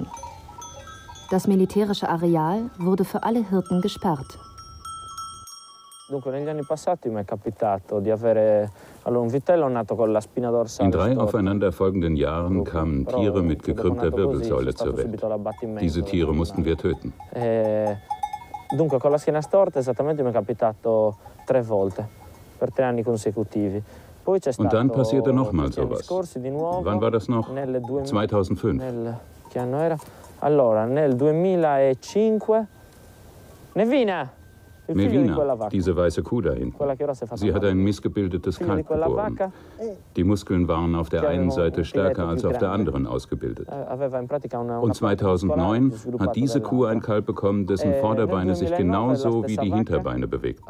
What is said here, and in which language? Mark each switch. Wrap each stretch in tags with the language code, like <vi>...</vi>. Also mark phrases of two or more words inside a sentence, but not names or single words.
<de>Das militärische Areal wurde für alle Hirten gesperrt. In 3 aufeinanderfolgenden Jahren kamen Tiere mit gekrümmter Wirbelsäule zur Welt. Diese Tiere mussten wir töten.</de> <it>Dunque con la schiena storta esattamente mi è capitato 3 volte per 3 anni consecutivi.</it> <de>Und dann passierte nochmal sowas. Wann war das noch? 2005.</de> <it>Che anno era? Allora, nel 2005.</it> <de>Nevina! Mevina, diese weiße Kuh da hinten, sie hat ein missgebildetes Kalb geboren. Die Muskeln waren auf der einen Seite stärker als auf der anderen ausgebildet. Und 2009 hat diese Kuh ein Kalb bekommen, dessen Vorderbeine sich genauso wie die Hinterbeine bewegten.</de>